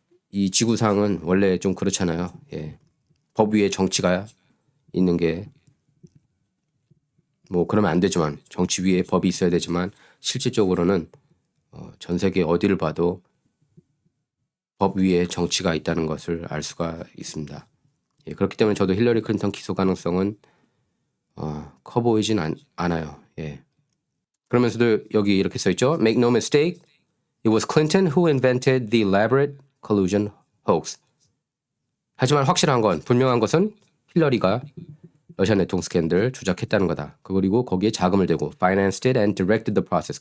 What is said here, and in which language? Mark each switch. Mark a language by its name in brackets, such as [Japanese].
[Korean] 이 지구상은 원래 좀 그렇잖아요. 예. 법 위에 정치가 있는 게 뭐 그러면 안 되지만 정치 위에 법이 있어야 되지만 실질적으로는 전 세계 어디를 봐도 법 위에 정치가 있다는 것을 알 수가 있습니다. 예, 그렇기 때문에 저도 힐러리 클린턴 기소 가능성은 커 보이진 않아요. 예. 그러면서도 여기 이렇게 써있죠. [English] Make no mistake, it was Clinton who invented the elaborate collusion hoax. [Korean] 하지만 확실한 건 분명한 것은 힐러리가 러시아 내통 스캔들 조작했다는 거다. 그리고 거기에 자금을 대고 [English] financed it and directed the process.